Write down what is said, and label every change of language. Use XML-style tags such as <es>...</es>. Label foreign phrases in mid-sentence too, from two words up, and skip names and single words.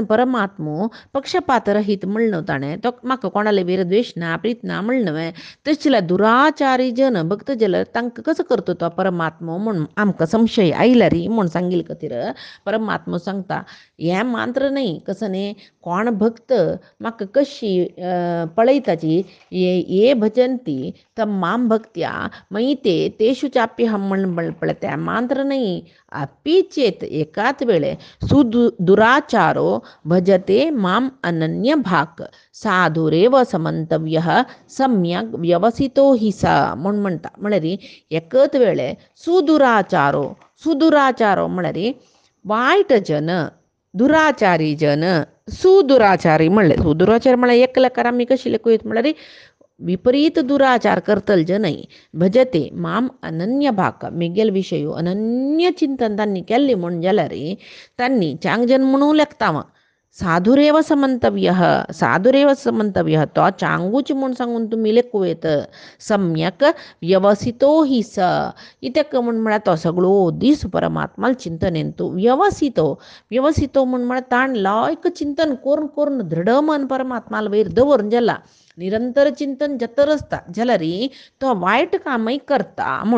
<kok>परमात्मो पक्षपात रहीत म्हणलो ताणें तो म्हाका कोणाले वेर द्वेश ना प्रीत ना म्हणलो तशें जाल्यार दुराचारी जन भक्त जाल्यार तांकां कसो करता तो परमात्मो म्हूण आमकां संशय आयला री म्हूण सांगिल्ले खातीर परमात्मो सांगता हें मात्र न्ही कसो न्ही कोण भक्त म्हाका कशी पळयताची</kok> <sa>ये भजंती तम माम भक्त्या मयी तेषु चाप्यहम</sa> <kok>म्हण पळय त्या मात्र न्ही अपीचेत एकाच वेळे</kok> <sa>दुराचारो भजते माम अनन्य भाक साधुरेव समंतव्य सम्यक व्यवसितो हि सा</sa> <kok>म्हूण म्हणटा म्हळ्यार एकच वेळे सुदुराचारो म्हळ्यार वायट जन दुराचारी जन सुदुराचारी म्हणले. सुदुराचारी म्हणले एक लकार आम्ही कशी लेखू येत म्हणले रे, विपरीत दुराचार करतल जनई</kok> <sa>भजते माम अनन्य भाक</sa> <kok>मेगेल विषयू अनन्य चिंतन त्यांनी केले म्हणून जाल्या रे, त्यांनी चांगजन म्हणू लेखतावा.</kok> <sa>साधुरेव समंतव्य साधुरेव समंतव्य</sa> <kok>तो चांगूच म्हणून सांगून तुम्ही लेखू येत.</kok> <sa>सम्यक व्यवसितो हि स</sa> <kok>इत्याक म्हणून म्हणा तो सगळो दीस परमात्माला चिंतनेन तो व्यवसितो म्हणून म्हणा ताण लायक चिंतन कोरून कोरून दृढ मन परमात्माला वैर दवरून ज्याला निरंतर चिंतन जतर असता ज्याला रे तो वाईट कामही करता म्हण.</kok>